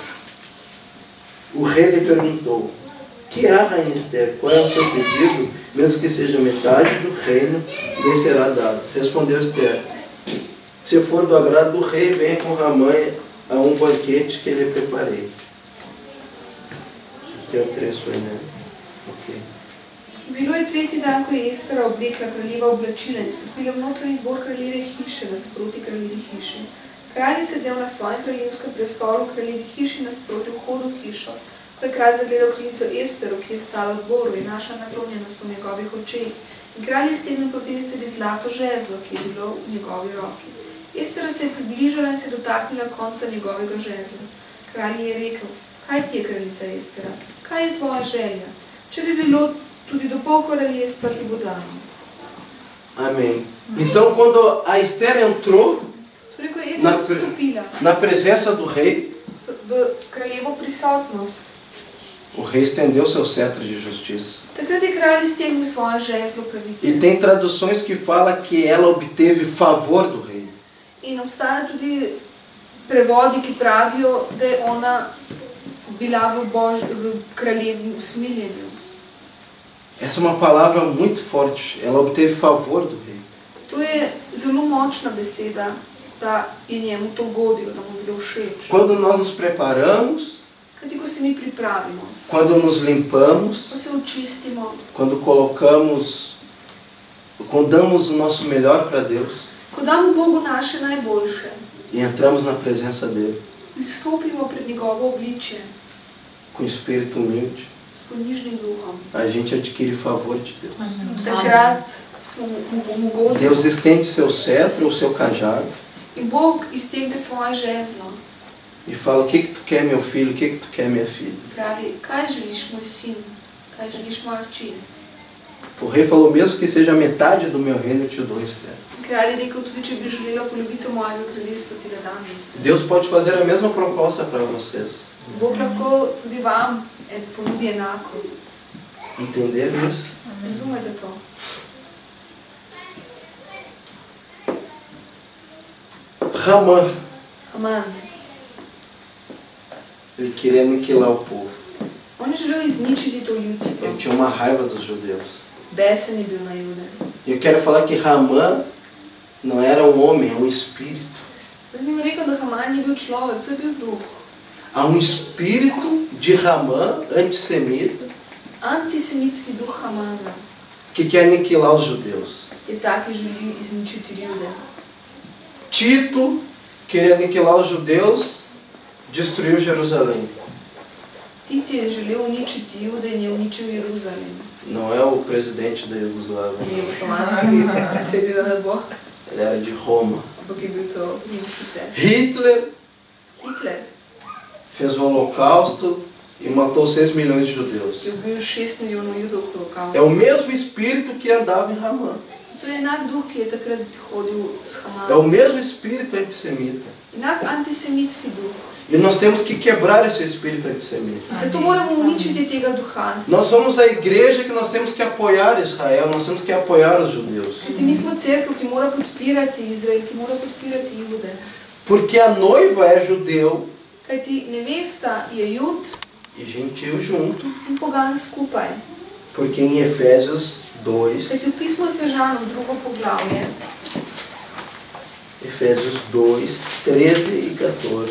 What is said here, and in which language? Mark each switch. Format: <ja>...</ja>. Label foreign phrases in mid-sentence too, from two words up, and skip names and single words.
<pt>O rei lhe perguntou: que há, rainha Esther? Qual é o seu pedido? Mesmo que seja metade do reino, lhe será dado. Respondeu Esther: se for do agrado do rei, venha com Ramã a um banquete que lhe preparei. Aqui é o trecho aí, né? Ok.</pt> <sl>Bilo je tretji dan, ko je Ester oblekla kraljeva oblačila in stopila v notranji dvor kraljeve hiše nasproti kraljevi hiši. Kralj je sedel na svojem kraljevskem prestolu v kraljevi hiši nasproti vhodu v hišo. Ko je kralj zagledal kraljico Esteru, ki je stala v dvoru, je našla naklonjenost v njegovih očeh. In kralj je stegnil proti Esteri zlato žezlo, ki je bilo v njegovi roki. Estera se je približala in se dotaknila konca njegovega žezla. Kralj je rekel: kaj ti je, kraljica Estera? Kaj je tvoja želja? Če bi bilo tudi do pol kraljestva, ti bo dano. Amém.</sl> <pt>Então, quando a Esther entrou</pt> <sl>Torej, ko je Estera vstopila</sl> <pt>na presença do rei,</pt> <sl>v kraljevo prisotnost,</sl> <pt>o rei estendeu seu cetro de justiça.</pt> <sl>takrat je kralj iztegnil svoje žezlo pravice.</sl> <pt>E tem traduções que fala que ela obteve favor do rei.</pt> <sl>In obstaja tudi prevodi, ki pravijo, da je ona bila v kraljevem usmiljenju.</sl> <pt>Essa é uma palavra muito forte. Ela obteve favor do rei.</pt> <sl>To je zelo močna beseda, da je njemu to godilo, da mu je bilo všeč.</sl> <pt>Quando nós nos preparamos,</pt> <sl>Kajti, ko se mi pripravimo,</sl> <pt>quando nos limpamos,</pt> <sl>ko se očistimo,</sl> <pt>quando colocamos, quando damos o nosso melhor para Deus</pt> <sl>ko damo Bogu naše najboljše,</sl> <pt>e entramos na presença dele</pt> <sl>stopimo pred njegovo obličje</sl> <pt>com espírito humilde,</pt> <sl>s ponižnim duhom,</sl> <pt>a gente adquire favor de Deus.</pt> <sl>takrat smo mu godili.</sl> <pt>Deus estende seu cetro ou seu cajado</pt> <sl>In Bog iztegne svoje žezlo.</sl> <pt>e fala: o que que tu quer, meu filho? O que que tu quer, minha filha?</pt> <sl>Pravi: kaj želiš, moj sin? Kaj želiš, moja hči?</sl> <pt>O rei falou: mesmo que seja metade do meu reino, eu te dou, Esther.</pt> <sl>Kralj je rekel: tudi če bi želela polovico mojega kraljestva, ti ga dam, Ester.</sl> <pt>Deus pode fazer a mesma proposta para vocês.</pt> <sl>Bog lahko tudi vam ponudi enako.</sl> <pt>Entenderam isso?</pt> <sl>Razumete to?</sl> <pt>Ramã,</pt> <sl>Aman.</sl> <pt>ele queria aniquilar o povo.</pt> <sl>On je želel izničiti to ljudstvo.</sl> <pt>Ele tinha uma raiva dos judeus.</pt> <sl>Besen je bil na Jude.</sl> <pt>E eu quero falar que Ramã não era um homem, é um espírito.</pt> <sl>Jaz bi mu rekel, da Haman ni bil človek, to je bil duh.</sl> <pt>Há um espírito de Ramã, antissemita,</pt> <sl>Antisemitski duh Hamana</sl> <pt>que quer aniquilar os judeus.</pt> <sl>je tak, ki želi izničiti Jude.</sl> <pt>Tito queria aniquilar os judeus, destruiu Jerusalém.</pt> <sl>Tito je želel uničiti Jude in je uničil Jeruzalem.</sl> <pt>Não é o presidente da Iugoslávia.</pt> <sl>Ni jugoslovanski predsednik, da ne bo,</sl> <pt>Ele era de Roma.</pt> <sl>ampak je bil to rimski cesar.</sl> <pt>Hitler</pt> <sl>Hitler</sl> <pt>fez o Holocausto e matou 6 milhões de judeus.</pt> <sl>je ubil 6 milijonov Judov v holokaustu.</sl> <pt>É o mesmo espírito que andava em Ramá.</pt> <sl>To je enak duh, ki je takrat hodil s</sl> <pt>É o</pt> <sl>Hamas.</sl> <pt>mesmo espírito antissemita.</pt> <sl>Enak antisemitski duh.</sl> <pt>E nós temos que quebrar esse espírito antissemita.</pt> <sl>Zato moramo uničiti tega duha.</sl> <pt>Nós somos a igreja que nós temos que apoiar Israel, nós temos que apoiar os judeus.</pt> <sl>Kajti mi smo cerkev, ki mora podpirati Izrael, ki mora podpirati Jude.</sl> <pt>Porque a noiva é judeu</pt> <sl>Kajti nevesta je Jud</sl> <pt>e gentil junto.</pt> <sl>in pogan skupaj.</sl> <pt>Porque em Efésios 2,</pt> <sl>Kajti v pismu Efežanom, drugo poglavje,</sl> <pt>Efésios 2, 13 e 14,</pt>